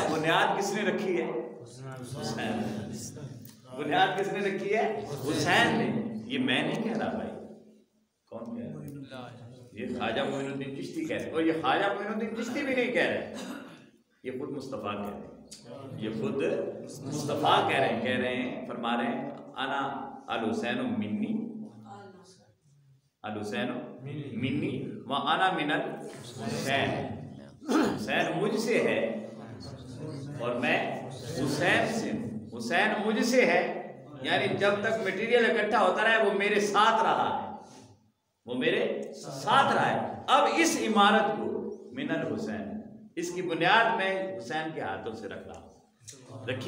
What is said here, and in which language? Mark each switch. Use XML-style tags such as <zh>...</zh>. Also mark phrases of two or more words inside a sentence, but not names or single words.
<ur>بنیاد کس نے رکھی ہے؟ حسین. بنیاد کس نے رکھی ہے؟ حسین نے. یہ میں نہیں کہہ رہا بھائی، کون کہہ رہا؟ یہ خواجہ معین الدین چشتی کہہ رہے، اور یہ خواجہ معین الدین چشتی بھی نہیں کہہ رہے، یہ خود مصطفیٰ کہہ رہے ہیں. یہ خود مصطفیٰ کہہ رہے ہیں، فرما رہے ہیں</ur> <ar>انا الحسین منی، الحسین منی و انا من الحسین.</ar> <ur>حسین مجھ سے ہے اور میں حسین سے ہوں. حسین مجھ سے ہے یعنی جب تک مٹیریل اکٹھا ہوتا رہا ہے وہ میرے ساتھ رہا ہے، وہ میرے ساتھ رہا ہے. اب اس عمارت کو</ur> <ar>من الحسین،</ar> <ur>اس کی بنیاد میں حسین کے ہاتھوں سے رکھی.</ur>